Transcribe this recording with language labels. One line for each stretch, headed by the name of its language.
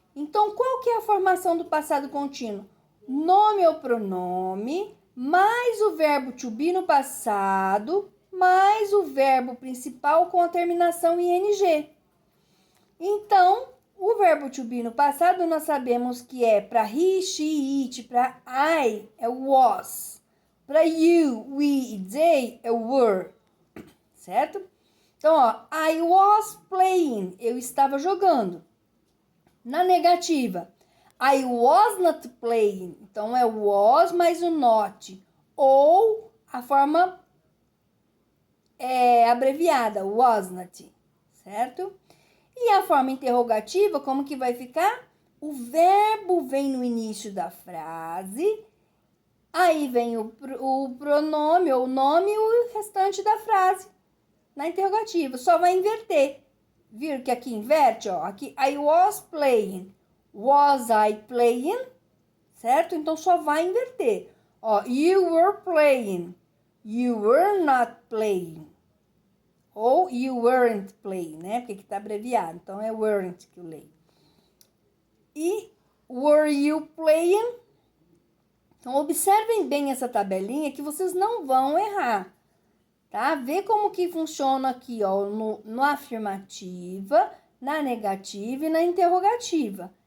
Portuguese: Então, qual que é a formação do passado contínuo? Nome ou pronome, mais o verbo to be no passado, mais o verbo principal com a terminação ing. Então, o verbo to be no passado, nós sabemos que é para he, she, it, para I é was, para you, we e they é were, certo? Então, ó,
English: I was playing,
Portuguese: eu estava jogando. Na negativa,
English: I was not playing,
Portuguese: então é was mais o not, ou a forma abreviada, was not, certo? E a forma interrogativa, como que vai ficar? O verbo vem no início da frase, aí vem o pronome ou nome e o restante da frase na interrogativa. Só vai inverter. Viram que aqui inverte? Ó? Aqui,
English: I was playing. Was I playing?
Portuguese: Certo? Então, só vai inverter.
English: Ó, you were playing. You were not playing. Ou you weren't playing, né?
Portuguese: Porque aqui tá abreviado. Então, é weren't que eu leio. E
English: were you playing?
Portuguese: Então, observem bem essa tabelinha que vocês não vão errar. Tá? Vê como que funciona aqui, ó, no afirmativa, na negativa e na interrogativa.